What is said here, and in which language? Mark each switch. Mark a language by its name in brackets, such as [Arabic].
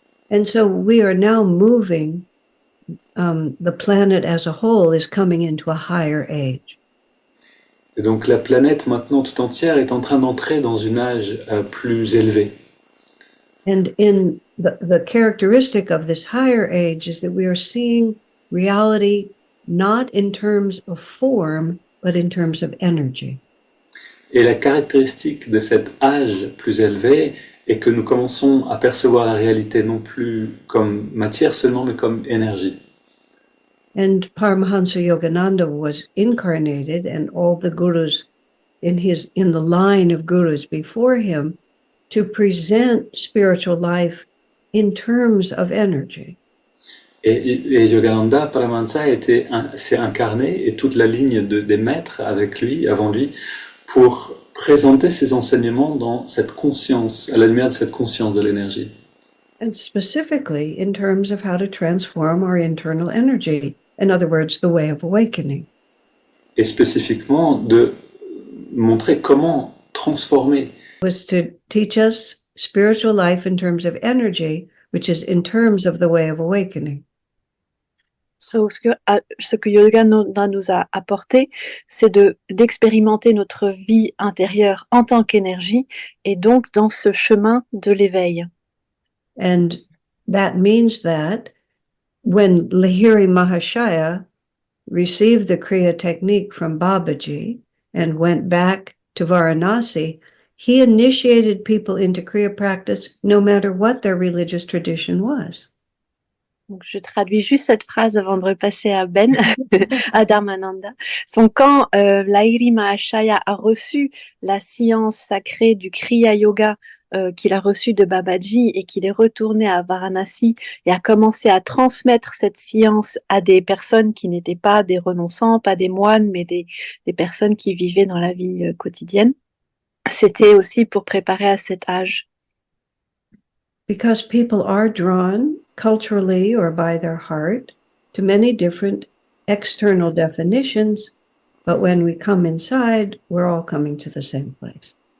[English] And so we are now moving, the planet as a whole is coming into a higher age. [French] Et donc la planète maintenant tout entière est en train d'entrer dans un âge plus élevé. [English] And in the characteristic of this higher age is that we are seeing reality not in terms of form, but in terms of energy. [French] Et la caractéristique de cet âge plus élevé est que nous commençons à percevoir la réalité non plus comme matière seulement, mais comme énergie. [English] And Paramahansa Yogananda was incarnated, and all the gurus in the line of gurus before him to present spiritual life in terms of energy. [French] Et Yogananda, Paramahansa s'est incarné, et toute la ligne des maîtres avec lui, avant lui, pour présenter ses enseignements dans cette conscience, à la lumière de cette conscience de l'énergie. [English] And specifically in terms of how to transform our internal energy. In other words, the way of awakening. [French] Et spécifiquement de montrer comment transformer. [English] Was to teach us spiritual life in terms of energy, which is in terms of the way of awakening. [French] So, ce que Yogananda nous a apporté, c'est d'expérimenter notre vie intérieure en tant qu'énergie et donc dans ce chemin de l'éveil. [English] And that means that when Lahiri Mahashaya received the Kriya technique from Babaji and went back to Varanasi, he initiated people into Kriya practice no matter what their religious tradition was. [French] Donc, je traduis juste cette phrase avant de repasser à Ben, à Dharmananda. Quand Lahiri Mahashaya a reçu la science sacrée du Kriya Yoga qu'il a reçu de Babaji et qu'il est retourné à Varanasi et a commencé à transmettre cette science à des personnes qui n'étaient pas des renonçants, pas des moines, mais des personnes qui vivaient dans la vie quotidienne, c'était aussi pour préparer à cet âge. [English] Because people are drawn culturally or by their heart to many different external definitions, but when we come inside, we're all coming to the same place.